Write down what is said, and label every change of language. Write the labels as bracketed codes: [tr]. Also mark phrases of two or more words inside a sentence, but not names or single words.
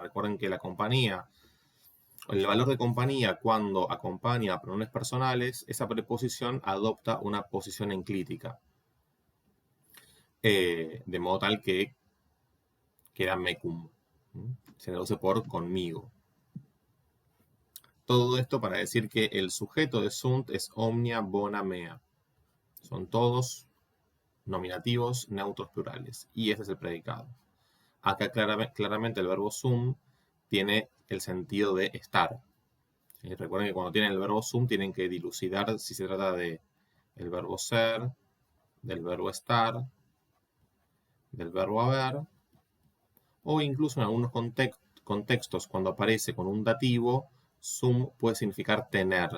[es] Recuerden que la compañía, el valor de compañía cuando acompaña a pronombres personales, esa preposición adopta una posición enclítica. De modo tal que queda mecum. Se traduce por conmigo. Todo esto para decir que el sujeto de sunt es [la] omnia bona mea. [es] Son todos nominativos neutros plurales. Y este es el predicado. Acá claramente el verbo sum tiene el sentido de estar. Recuerden que cuando tienen el verbo sum tienen que dilucidar si se trata de el verbo ser, del verbo estar, del verbo haber, o incluso en algunos contextos, cuando aparece con un dativo, sum puede significar tener.